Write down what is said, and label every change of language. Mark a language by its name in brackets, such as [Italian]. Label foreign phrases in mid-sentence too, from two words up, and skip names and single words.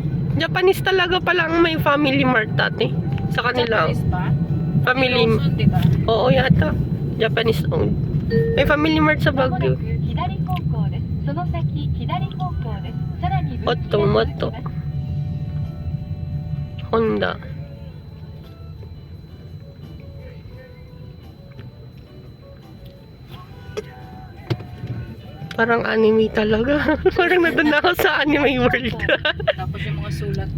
[Filipino] Japanese talaga pala ang may Family Mart dati. Sa kanila. Japanese ba? Family. Lawson, di ba? Oo, yata. [English] Japanese owned. [Filipino] May Family Mart sa [Japanese] まもな [Filipino] Baguio. [Japanese] く左方向です。その先左方向です。さらに分岐がもっと続きます。 Honda. [Filipino] Parang anime talaga. Parang nandun na ako sa anime world. Tapos yung mga sulat, no?